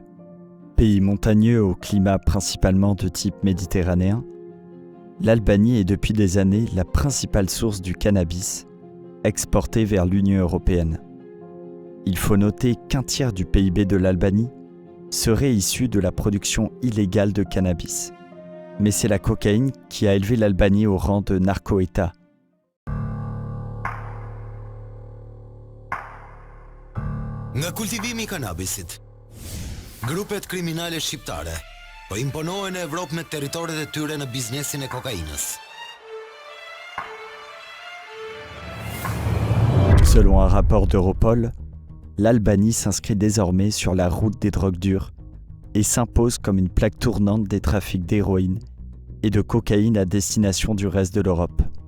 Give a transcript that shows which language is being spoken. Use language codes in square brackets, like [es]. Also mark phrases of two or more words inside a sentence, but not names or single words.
[fr] Pays montagneux au climat principalement de type méditerranéen, l'Albanie est depuis des années la principale source du cannabis exporté vers l'Union européenne. Il faut noter qu'un tiers du PIB de l'Albanie serait issu de la production illégale de cannabis. Mais c'est la cocaïne qui a élevé l'Albanie au rang de narco-État. [sq] Nga kultivimi I kanabisit, grupet kriminale shqiptare po imponohen në Evropë me territoret e tyre në biznesin e kokainës. [fr] Selon un rapport d'Europol, l'Albanie s'inscrit désormais sur la route des drogues dures et s'impose comme une plaque tournante des trafics d'héroïne et de cocaïne à destination du reste de l'Europe.